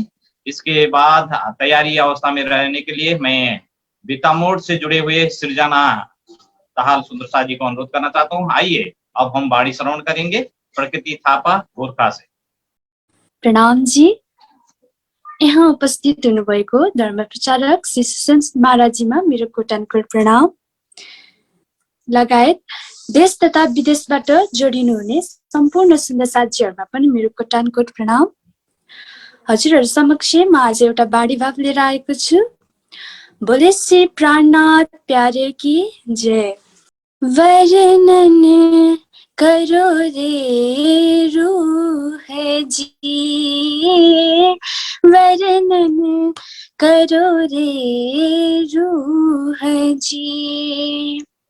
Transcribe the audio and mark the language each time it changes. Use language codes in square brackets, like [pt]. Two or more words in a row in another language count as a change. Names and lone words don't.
[hi] इसके बाद तैयारी अवस्था में रहने के लिए मैं बीतामोड़ से जुड़े हुए सृजना ताहाल सुंदर साथ जी को अनुरोध करना चाहता हूँ। आइए अब हम वाणी श्रवण करेंगे प्रकृति थापा गोरखा से। [ne] प्रणाम जी। यहाँ उपस्थित हुनुभएको धर्म प्रचारक श्री सुसन महाराजीमा मेरो कोटानकोट प्रणाम, लगायत देश तथा विदेशबाट जोडिनुहुने सम्पूर्ण सुन्दर साथीहरुमा पनि मेरो कोटानकोट प्रणाम। हजुरहरु समक्ष म आज एउटा बाणी भाव लिएर आएको छु। [hi] बोले श्री प्राणनाथ प्यारे की जय। वर्णन करो रे रूह जी, वर्णन करो रे रूह जी।